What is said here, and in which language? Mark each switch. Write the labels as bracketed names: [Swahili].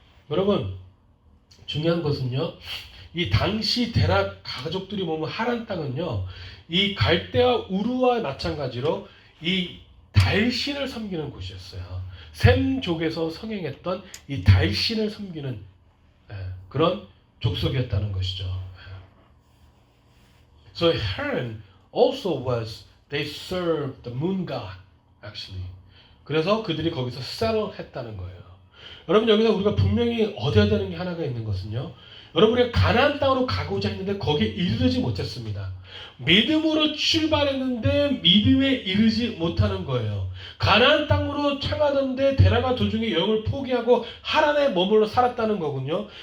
[Korean] 여러분 중요한 것은요, 이 당시 데락 가족들이 머문 하란 땅은요, 이 갈대아 우르와 마찬가지로 이 달신을 섬기는 곳이었어요. 셈족에서 성행했던 이 달신을 섬기는 그런 족속이었다는 것이죠. [English] So Haran also was, they served the moon god, actually. [Korean] 그래서 그들이 거기서 settle 했다는 거예요. 여러분 여기서 우리가 분명히 얻어야 되는 게 하나가 있는 것은요, 여러분 우리가 가나안 땅으로 가고자 했는데 거기에 이르지 못했습니다. 믿음으로 출발했는데 믿음에 이르지 못하는 거예요. 가나안 땅으로 향하던데 데라가 도중에 여행을 포기하고 하란에 머물러 살았다는 거군요.